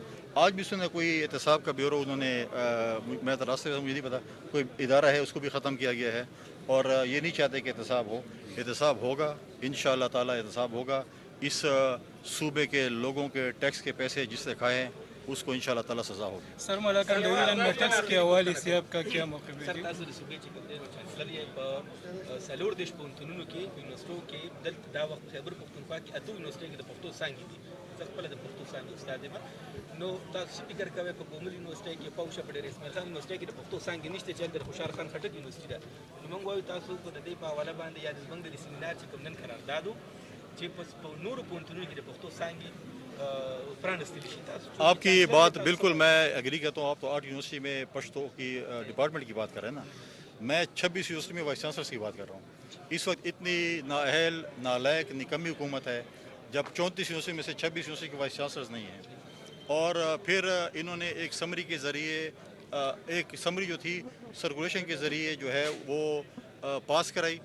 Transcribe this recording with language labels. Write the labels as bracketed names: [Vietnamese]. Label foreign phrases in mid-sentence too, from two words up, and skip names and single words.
[Urdu] آج بھی سنا کوئی احتساب کا بیورو انہوں نے میں تو راستے میں مجھے نہیں پتا، کوئی ادارہ ہے اس کو بھی ختم کیا گیا ہے اور یہ نہیں چاہتے کہ احتساب ہو. احتساب ہوگا، ان شاء اللہ تعالیٰ احتساب ہوگا۔ اس صوبے کے لوگوں کے ٹیکس کے پیسے جس سے کھائے ہیں اس کو ان شاء اللہ تعالیٰ سزا ہوگی. سر ملاکن ڈورین میں ٹیکس کے حوالے سے آپ کا کیا موقف ہے? [Pashto] सर تاسو د صوبې چې کوم دی نو چانسلر یې په څلور دیرش پوهنتونونو کې په یونیورسټو کې دلته دا وخت خیبر پښتونخوا کې اته یونیورسټۍ کې د پښتو څانګې دي. زه خپله د پښتو څانګې استاد یم. نو تاسو څه فکر کوئ په کومل یونیورسټۍ کې پوشه په ډېر اسماعیل خان یونیورسټۍ کې د پښتو څانګې نشته چې هلته د خوشحال خان خټک یونیورسټي ده. نو موږ وایو تاسو په د دې په حواله باندې یا زموږ د سیمینار چې کوم نن قرارداد و چې په نورو پوهنتونونو کې د پښتو څانګې [Urdu] آپ کی بات بالکل میں ایگری کرتا ہوں. آپ تو [English] art university [Urdu] میں پشتو کی ڈیپارٹمنٹ کی بات کر رہے ہیں نا، میں 26 یونیورسٹی میں [English] vice chancellors [Urdu] کی بات کر رہا ہوں. اس وقت اتنی نااہل نالائق نکمی حکومت ہے جب 34 یونیورسٹی میں سے 26 یونیورسٹی کے [English] vice chancellors [Urdu] نہیں ہیں اور پھر انہوں نے ایک سمری کے ذریعے ایک سمری جو تھی سرکولیشن کے ذریعے جو ہے وہ پاس کرائی.